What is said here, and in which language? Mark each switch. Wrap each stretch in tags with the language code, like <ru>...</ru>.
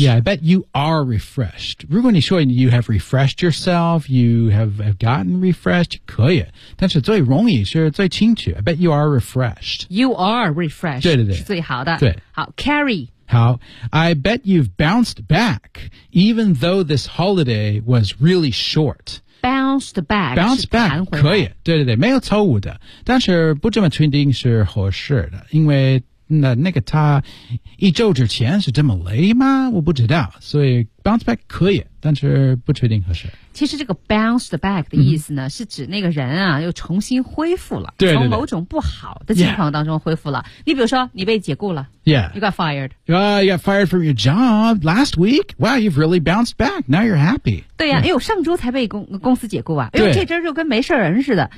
<en>yeah, I bet you are refreshed</en> <zh>如果你说</zh> <en>you have refreshed yourself you have gotten refreshed</en> <zh>可以但是最容易是最清楚</zh> <en>I bet you are refreshed you are refreshed</en> <zh>对对对是最好的对好 carry</zh> <en>How, I bet you've bounced back, even though this holiday was really short. Bounced back.</en> <zh>Bounced back, 可以。对对对,没有错误的。但是不这么确定是合适的。因为那个他一周之前是这么累吗我不知道。所以 bounced back 可以但是不确定合适。其实这个 bounced back 的意思呢是指那个人啊又重新恢复了。对对对从某种不好的情况当中恢复了。 Yeah. 你比如说你被解雇了。</zh> <en>Yeah. You got fired. You got fired from your job last week. Wow, you've really bounced back. Now you're happy.</en> <zh>对呀、啊、哎呦上周才被 公司解雇啊。哎呦这周就跟没事人似的。</zh>